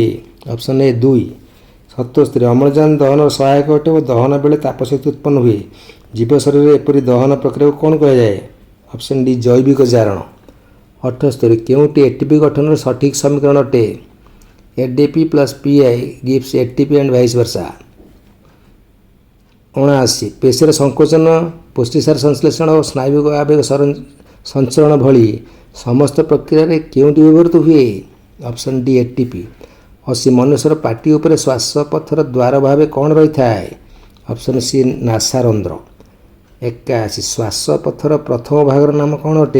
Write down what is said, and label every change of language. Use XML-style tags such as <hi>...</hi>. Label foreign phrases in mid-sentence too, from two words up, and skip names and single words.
<en>option A</en> <or>2। 77 ଅମ୍ଳଜାନ ଦହନର ସହାୟକ ଅଟେ ଓ ଦହନ ବେଳେ ତାପଶକ୍ତି ଉତ୍ପନ୍ନ ହୁଏ। ଜୀବ ଶରୀରରେ ଏପରି ଦହନ ପ୍ରକ୍ରିୟାକୁ କ'ଣ କୁହାଯାଏ?</or> <en>option D</en> <or>ଜୈବିକ ଜାରଣ। 78 କେଉଁଟି ଏଟିପି ଗଠନର ସଠିକ୍ ସମୀକରଣ ଅଟେ?</or> <en>ADP ପ୍ଲସ୍ PI gives ATP and vice versa।</en> <or>79 ପେଶୀର ସଂକୋଚନ, ପୁଷ୍ଟିସାର ସଂଶ୍ଳେଷଣ ଓ ସ୍ନାୟୁବିକ ଆବେଗ ସଞ୍ଚରଣ ଭଳି ସମସ୍ତ ପ୍ରକ୍ରିୟାରେ କେଉଁଟି ବ୍ୟବହୃତ ହୁଏ?</or> <en>option D</en> <or>ATP। 80 ମନୁଷ୍ୟର ପାଟି ଉପରେ ଶ୍ୱାସପଥର ଦ୍ୱାର ଭାବେ କ'ଣ ରହିଥାଏ?</or> <en>option C</en> <or>ନାସାରନ୍ଧ୍ର। 81 ଶ୍ୱାସପଥର ପ୍ରଥମ ଭାଗର ନାମ କ'ଣ ଅଟେ?</or>